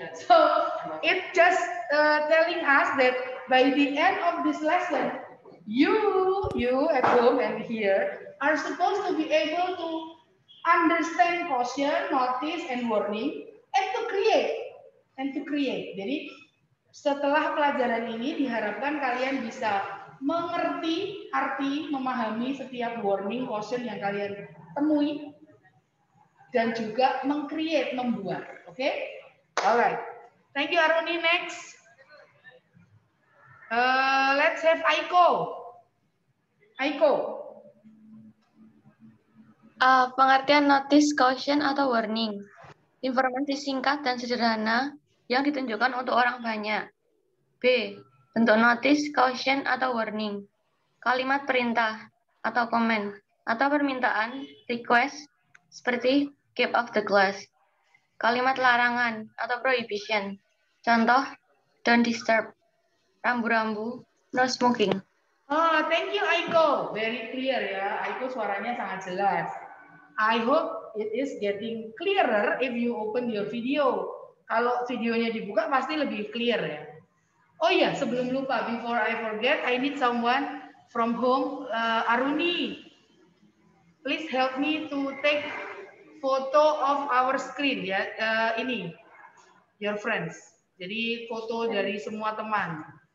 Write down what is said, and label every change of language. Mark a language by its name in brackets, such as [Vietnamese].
[English] So it just telling us that by the end of this lesson, you at home and here are supposed to be able to understand caution, notice, and warning, and to create. [Indonesian] Jadi setelah pelajaran ini diharapkan kalian bisa mengerti arti, memahami setiap warning, caution yang kalian temui, dan juga meng-create, membuat. [English] Oke? Okay? Alright. Thank you, Aruni. Next. Let's have Aiko. Aiko. [Indonesian] Pengertian notice, caution, atau warning. Informasi singkat dan sederhana yang ditunjukkan untuk orang banyak. B. Bentuk notice, caution, atau warning. Kalimat perintah atau komen atau permintaan request seperti [English] keep off the glass. [Indonesian] Kalimat larangan atau prohibition. Contoh, [English] don't disturb. Rambu-rambu, no smoking. Oh, thank you Aiko. Very clear ya. [Indonesian] Aiko suaranya sangat jelas. [English] I hope it is getting clearer if you open your video. [Indonesian] Kalau videonya dibuka pasti lebih clear ya. Oh iya, sebelum lupa, [English] before I forget, [Indonesian] I need someone from home, Aruni. [English] Please help me to take photo of our screen ya. Ini, your friends. [Indonesian] Jadi foto dari semua teman.